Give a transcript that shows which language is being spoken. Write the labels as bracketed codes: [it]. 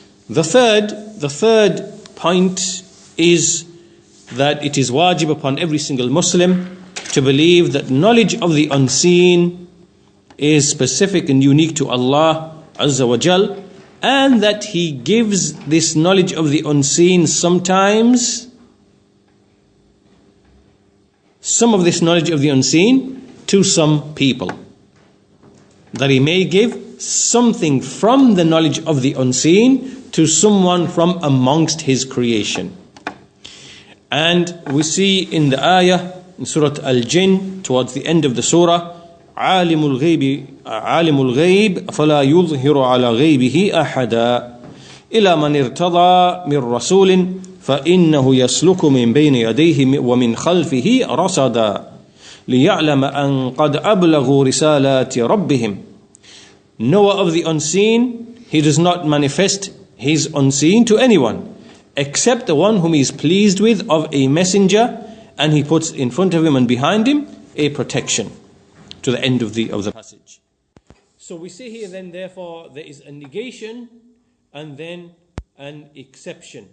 [en] The third point is that it is wajib upon every single Muslim to believe that knowledge of the unseen is specific and unique to Allah Azza wa Jal, and that He gives this knowledge of the unseen sometimes, some of this knowledge of the unseen to some people. That He may give something from the knowledge of the unseen to someone from amongst His creation. And we see in the ayah in Surah Al-Jinn, towards the end of the surah, [ar] عالم الغيب فلا يظهر على غيبه أحدا إلى من ارتضى من رسول فإنه يسلك من بين يديه ومن خلفه رصدا ليعلم أن قد أبلغوا رسالات ربهم. [en] Knower of the unseen, he does not manifest his unseen to anyone except the one whom he is pleased with of a messenger, and he puts in front of him and behind him a protection, to the end of the passage. So we see here then, therefore, there is a negation and then an exception.